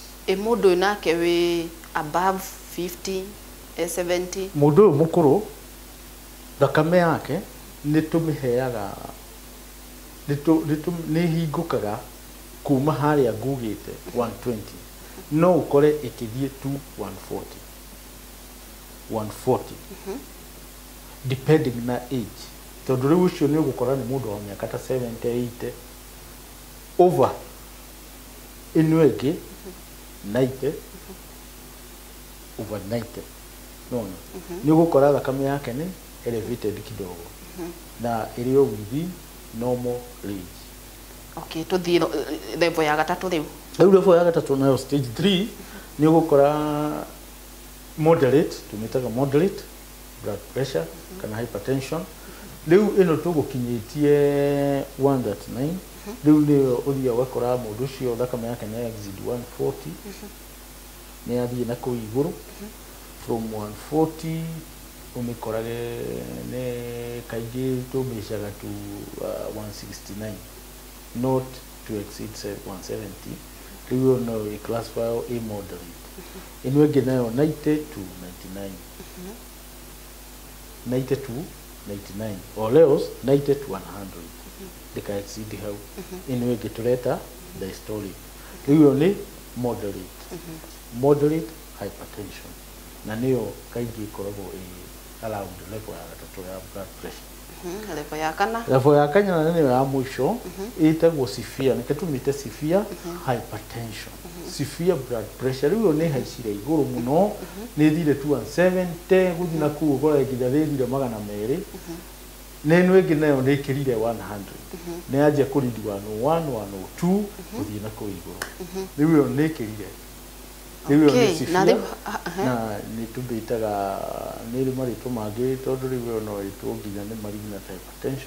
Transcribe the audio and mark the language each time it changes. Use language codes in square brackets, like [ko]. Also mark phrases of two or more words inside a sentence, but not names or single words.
[ki] Mũndũ nake wĩ above 50 70. Mũndũ ũyũ mũkũrũ thakame yake nĩ tũmĩheaga nĩ hingũkaga kuma harĩa ngugĩte 120, no ukore ĩkĩthiĩ to 140 depending na age. Tondũ rĩu ũcio nĩ ũgũkora nĩ mũndũ wa mĩaka ta 70 80 over ĩno ĩngĩ 90 over 90. No, ni ugukora thakame yake ni elevated kidogo. [sw] Na iliyo [en] within normal range. [ki] Okay, tuthie level ya gatatu riu. Level ya gatatu nayo stage 3 ni ugukora moderate, tumitaga [en] moderate blood pressure [ki] kana hypertension. Riu ino tugukinyitie 139. Riu ni uthia wakora mundu ucio thakame yake ni exceed 140. Ni athie na ku iguru. From 140 umikorage ne kaingĩ tũmĩcaga [en] to 169, not to exceed 170. [ki] Rĩu no classify a moderate. Ĩno ĩngĩ nayo [en] 90 to 99. 90 to 99 or else 90 to 100. [ki] Ndika exceed hau. Ĩno ĩngĩ tũreta diastolic. Rĩu nĩ moderate. [en] Moderate hypertension. [ki] Na niyo kaingĩ ikoragwo around level ya gatatu ya [en] blood pressure. [ki] Level ya kana? Level ya kana na niyo ya mwisho ĩtagwo severe, nĩkĩo tumĩte [en] severe hypertension. Severe blood pressure [ki] rĩu nĩ haicire igũrũ mũno, nĩ thire 270 gũthiĩ na kũu ũkora nginya thire 200. Na ĩno ĩngĩ nayo nĩ ĩkĩrire 100. Nĩ yanjia kũrindi 101 102 gũthiĩ na kũu igũrũ. Rĩu ĩyo nĩ ĩkĩrire. Okay, na ni tubitaga ni marĩtwa mangĩ tondũ rĩu no ĩtwo nginya nĩ [en] malignant hypertension.